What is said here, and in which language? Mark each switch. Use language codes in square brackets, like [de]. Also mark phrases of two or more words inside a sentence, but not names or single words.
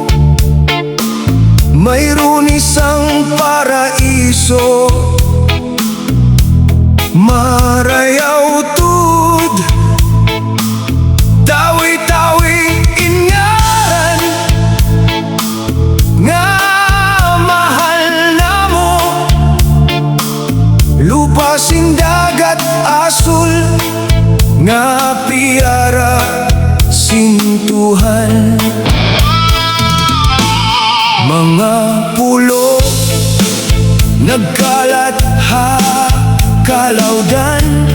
[tl] mayroon isang paraiso, [tsg] marayaw tud tawi-tawi ingaran nga mahal namo, lupa sing dagat asul nga piara sintuhan, mga pulo nagkalat ha kalawdan,